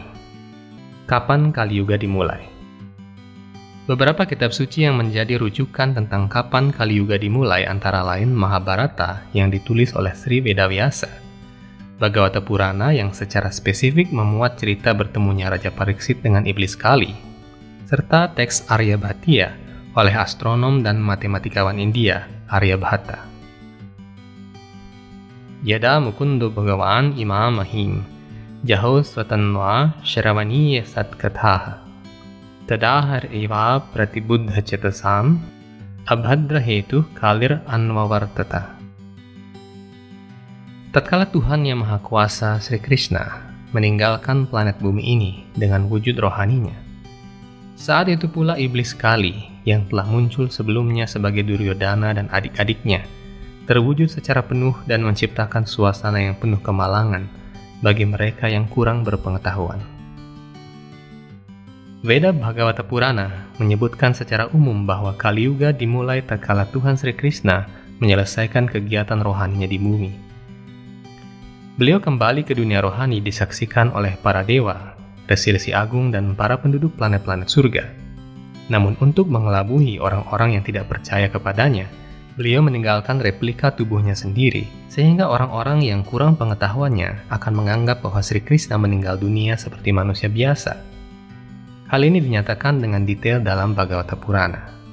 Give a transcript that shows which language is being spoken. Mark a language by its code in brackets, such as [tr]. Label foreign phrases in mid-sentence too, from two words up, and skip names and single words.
[id] Kapan Kali Yuga dimulai? Beberapa kitab suci yang menjadi rujukan tentang kapan Kali Yuga dimulai antara lain Mahabharata yang ditulis oleh Sri Vedavyasa, Bhagavata Purana yang secara spesifik memuat cerita bertemunya Raja Pariksit dengan Iblis Kali, serta teks Aryabhatiya oleh astronom dan matematikawan India Aryabhata. [sa] Yada Mukundo Bhagavan Imam Mahim Jaho Swatanva Sharavaniya Satkathaha Tadahar eva pratibuddha cetasam abhadra hetu kalir anvavartata. [id] Tatkala Tuhan Yang Maha Kuasa Sri Krishna meninggalkan planet bumi ini dengan wujud rohaninya, saat itu pula Iblis Kali yang telah muncul sebelumnya sebagai Duryodhana dan adik-adiknya terwujud secara penuh dan menciptakan suasana yang penuh kemalangan bagi mereka yang kurang berpengetahuan. Weda Bhagavata Purana menyebutkan secara umum bahwa Kali Yuga dimulai tatkala Tuhan Sri Krishna menyelesaikan kegiatan rohaninya di bumi. Beliau kembali ke dunia rohani disaksikan oleh para dewa, resi-resi agung, dan para penduduk planet-planet surga. Namun untuk mengelabui orang-orang yang tidak percaya kepadanya, Beliau meninggalkan replika tubuhnya sendiri, sehingga orang-orang yang kurang pengetahuannya akan menganggap bahwa Sri Krishna meninggal dunia seperti manusia biasa. Hal ini dinyatakan dengan detail dalam Bhagavata Purana.